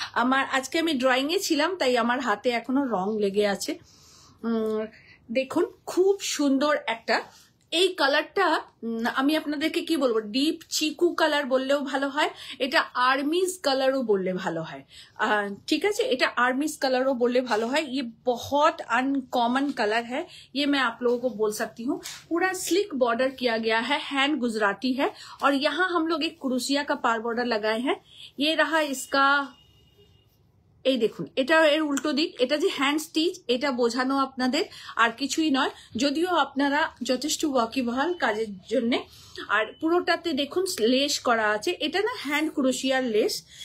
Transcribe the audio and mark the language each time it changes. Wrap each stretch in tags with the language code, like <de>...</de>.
<bn>আমার আজকে আমি ড্রয়িং এ ছিলাম, তাই আমার হাতে এখনো রং লেগে আছে। দেখুন, খুব সুন্দর একটা, এই কালারটা আমি আপনাদেরকে কি বলবো, ডিপ চিকু কালার বললেও ভালো হয়, এটা आर्मीज कलरও বললে ভালো হয়।</bn> <hi>ठीक है,</hi> <bn>এটা आर्मीज कलरও বললে ভালো হয়।</bn> <hi>ये बहुत अनकॉमन कलर है, ये मैं आप लोगों को बोल सकती हूँ। पूरा स्लिक बॉर्डर किया गया है, हैंड गुजराती है, और यहाँ हम लोग एक क्रूसिया का पार बॉर्डर लगाए हैं। ये रहा इसका,</hi> <bn>এই দেখুন, এটা এর উল্টো দিক। এটা যে হ্যান্ড স্টিচ, এটা বোঝানো আপনাদের, আর কিছুই নয়। যদিও আপনারা যথেষ্ট ওয়াকিবহাল কাজের জন্য। আর পুরোটাতে দেখুন লেস করা আছে, এটা না হ্যান্ড ক্রোশিয়ার লেস।</bn>